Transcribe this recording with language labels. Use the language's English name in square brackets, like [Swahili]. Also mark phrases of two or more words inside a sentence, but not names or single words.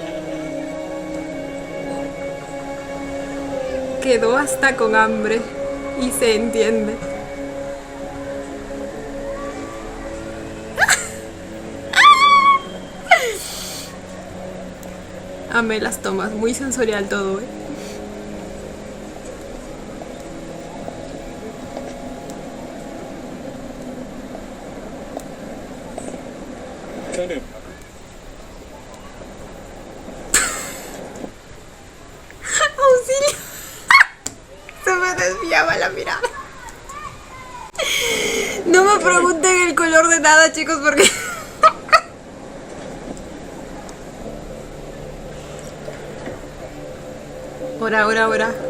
[Spanish] Quedó hasta con hambre. Y se entiende. Amé las tomas, muy sensorial todo, ¿eh? [Thai] เครื่องดื่มครับ [Spanish] ¡Auxilio! Se me desviaba la mirada. No me pregunten el color de nada, chicos, porque... Ora.